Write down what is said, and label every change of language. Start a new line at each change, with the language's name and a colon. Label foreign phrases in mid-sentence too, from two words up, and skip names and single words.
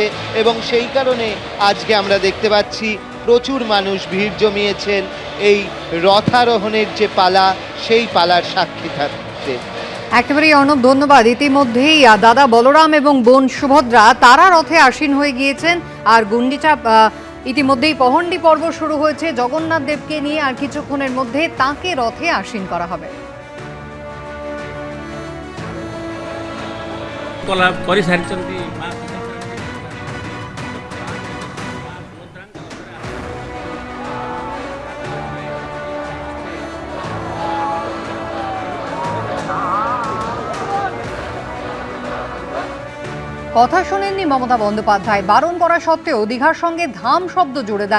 Bangla: এবং সেই কারণে আজকে আমরা দেখতে পাচ্ছি প্রচুর মানুষ ভিড় জমিয়েছেন এই রথারোহণের যে পালা, সেই পালার সাক্ষী থাকতে। একেবারেই অর্ণব, ধন্যবাদ। ইতিমধ্যেই দাদা বলরাম এবং বোন সুভদ্রা তারা রথে আসীন হয়ে গিয়েছেন। আর গুন্ডিচা ইতিমধ্যেই পহণ্ডি পর্ব শুরু হয়েছে জগন্নাথ দেবকে নিয়ে, আর কিছুক্ষণের মধ্যে তাকে রথে আসীন করা হবে।
Odia: କଲା କରିସାରିଛନ୍ତି ମା
Bangla: কথা শোনেননি মমতা বন্দ্যোপাধ্যায়, বারণ করা সত্ত্বেও দীঘার সঙ্গে ধাম শব্দ জুড়ে দেন।